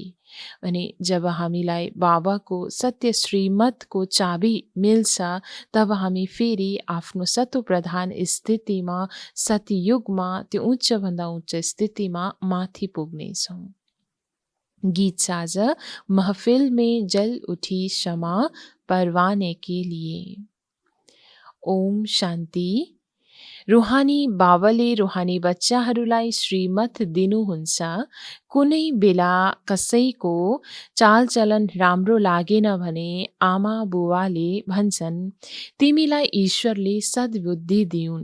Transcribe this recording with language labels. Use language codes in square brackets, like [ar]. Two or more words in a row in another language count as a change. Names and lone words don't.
[ne] अनि जब हामीलाई बाबाको सत्य श्रीमतको चाबी मिल्छ तब हामी फेरि आफ्नो सतोप्रधान स्थितिमा सतयुगमा त्यो उच्चभन्दा उच्च स्थितिमा माथि पुग्नेछौँ। [hi] गीत साज महफिल में जल उठी शमा परवाने के लिए। [ne] ओम शान्ति। रुहानी बाबाले रुहानी बच्चाहरूलाई श्रीमत दिनुहुन्छ। कुनै बेला कसैको चालचलन राम्रो लागेन भने आमा बुवाले भन्छन् तिमीलाई ईश्वरले सद्बुद्धि दिउन्।